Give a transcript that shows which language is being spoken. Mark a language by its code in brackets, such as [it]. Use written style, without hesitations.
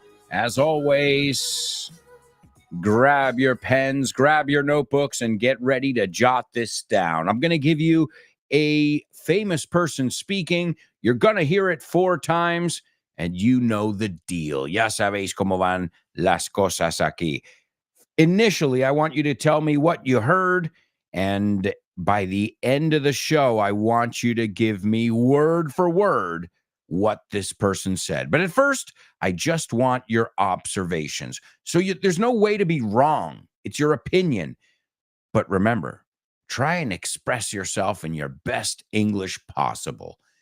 [en] As always, grab your pens, grab your notebooks, and get ready to jot this down. I'm going to give you a famous person speaking. You're going to hear it 4 times, and you know the deal. [es] Ya sabéis cómo van las cosas aquí. [en] Initially, I want you to tell me what you heard, and by the end of the show, I want you to give me word for word what this person said. But at first, I just want your observations. So there's no way to be wrong. It's your opinion. But remember, try and express yourself in your best English possible.